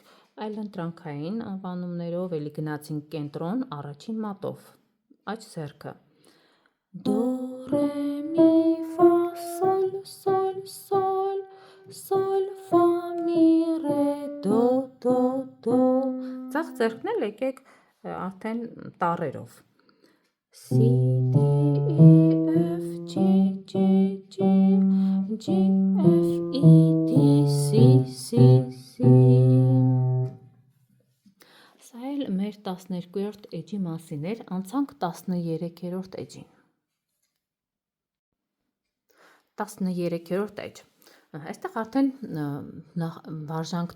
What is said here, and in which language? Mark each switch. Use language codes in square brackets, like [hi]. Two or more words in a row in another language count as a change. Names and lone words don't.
[hy] այլընտրանքային անվանումներով էլի գնացինք կենտրոն առաջին մատով, աջ ձեռքը, դո, ռե, մի, ֆա, սոլ, սոլ, սոլ, սոլ, ֆա, մի, ռե, դո, դո, դո, ձախ ձեռքն էլ եկեք արդեն տառերով, [en] C, D, E, F, G, G, G, G, F, E, D, C, C, C, [hy] սա էլ մեր 12-րդ էջի մասին էր, անցանք 13-րդ էջին, 13-րդ էջ, այստեղ արդեն վարժանքն է